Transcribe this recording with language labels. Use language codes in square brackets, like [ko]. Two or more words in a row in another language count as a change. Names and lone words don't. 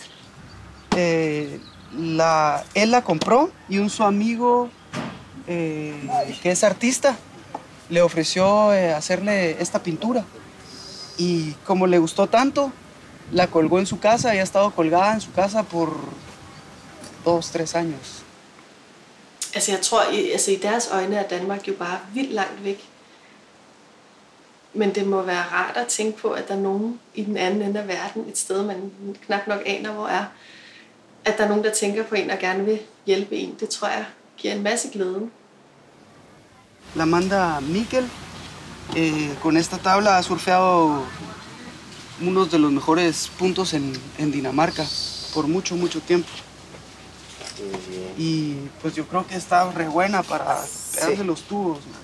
[es] Él la compró y su amigo, que es artista, le ofreció hacerle esta pintura. Y como le gustó tanto, la colgó en su casa y ha estado colgada en su casa por 2-3 años. [da] Altså jeg tror, i deres øjne er Danmark jo bare vildt langt væk. Men det må være rart at tænke på, at der er nogen i den anden ende af verden, et sted man knap nok aner hvor er, at der er nogen der tænker på en og gerne vil hjælpe en. Det tror jeg giver en masse glæde. [es] La manda Miquel. Con esta tabla ha surfeado unos de los mejores puntos en Dinamarca por mucho tiempo. Y pues yo creo que está re buena para pegarse los tubos.